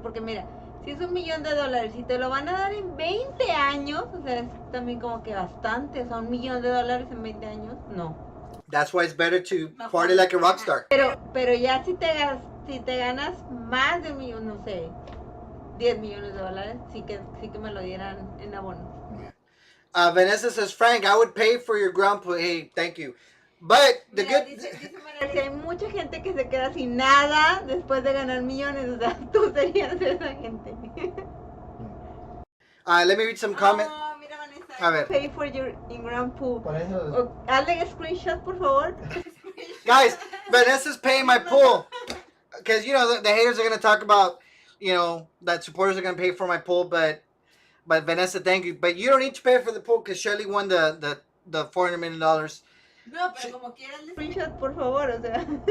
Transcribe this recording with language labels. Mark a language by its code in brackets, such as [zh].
[es] Porque mira, si es $1 millón y te lo van a dar en 20 años, o sea, es también como que bastante. O sea, $1 millón en 20 años, no. [en] That's why it's better to party like a rock star. [es] Pero ya si te ganas más de $1 millón, no sé, $10 millones, sí que me lo dieran en abono. [en] Vanessa says, Frank, I would pay for your ground play. Hey, thank you. But the [es] Mira, [en] good... [es] dice María, hay mucha gente que se queda sin nada después de ganar millones. O sea, tú serías esa gente. [en] Let me read some comments. [es] Oh, mira, Vanessa. A ver. [en] Pay for your in-ground pool. [es] Hazle screenshot, por favor. [en] Guys, Vanessa's paying my pool. Because, the haters are going to talk about, that supporters are going to pay for my pool. But Vanessa, thank you. But you don't need to pay for the pool because Shelly won the $400 million. [es] No, pero como quieras, screenshot, por favor, o sea.